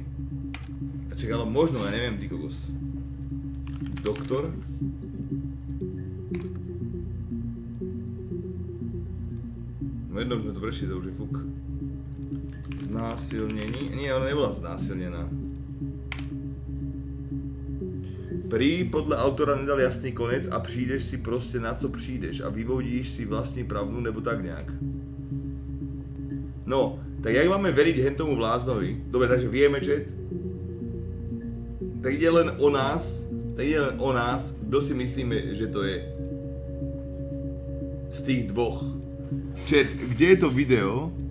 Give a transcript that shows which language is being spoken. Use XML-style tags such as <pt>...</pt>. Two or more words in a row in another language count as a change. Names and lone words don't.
<sk>A čak, ale možno, ja neviem, ty kokos. Doktor? No jednou sme to prešli, to už je fuk. Znásilnení? Nie, ona nebola znásilnená.</sk> <cs>Prý podle autora nedal jasný konec a přijdeš si prostě na co přijdeš a vyvodíš si vlastní pravdu nebo tak nějak. No,</cs> <sk>tak jak máme veriť hentomu bláznovi? Dobre, takže vieme, chat. Tak ide len o nás, kdo si myslíme, že to je. Z tých dvoch. Chat, kde je to video?</sk>